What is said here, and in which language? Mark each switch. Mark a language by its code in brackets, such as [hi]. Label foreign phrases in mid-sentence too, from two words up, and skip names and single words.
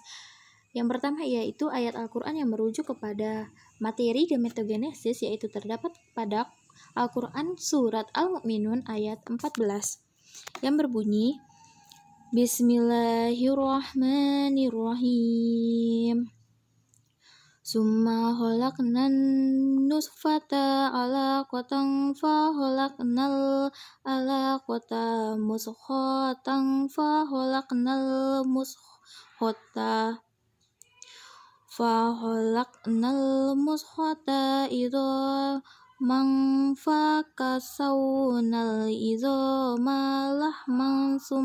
[id] Yang pertama yaitu ayat Al-Quran yang merujuk kepada materi gametogenesis, yaitu terdapat pada Al-Quran surat Al-Mu'minun ayat 14 yang berbunyi Bismillahirrahmanirrahim. [ar] ثم خلقنا النطفة علقة فخلقنا العلقة مضغة فخلقنا المضغة عظاما فكسونا العظام لحما